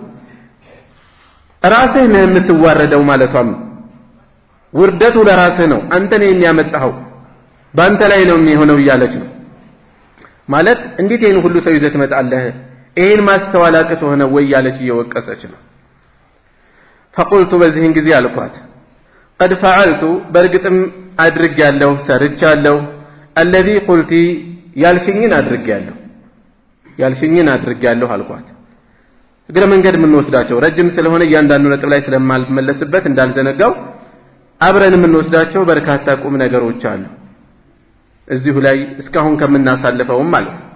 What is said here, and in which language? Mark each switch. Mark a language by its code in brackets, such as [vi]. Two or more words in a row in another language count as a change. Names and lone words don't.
[am] ራስህ ነህ የምትዋረደው ማለቷም ውርደቱ ለራስህ ነው አንተ ነህ የሚያመጣው ባንተ ላይ ነው የሚሆነው እያለች ነው ማለት እንዴት ይሄን ሁሉ ሰው ይዘት መጣለህ ይሄን ማስተዋል አቅቶ ሆነ ወይ ያለች እየወቀሰች ነው فقلت በዚህን ጊዜ አልኳት [ar] قد فعلت [am] በርግጥም አድርጌያለሁ ሰርቻለሁ [ar] الذي قلت [am] ያልሽኝን አድርጌያለሁ አልኳት እግረ መንገድ ምን ወስዳቸው ረጅም ስለሆነ እያንዳንዱ ነጥብ ላይ ስለማልመለስበት እንዳልዘነጋው አብረን ምን ወስዳቸው በርካታ ቁም ነገሮች አሉ እዚሁ ላይ እስካሁን ከምናሳልፈውም ማለት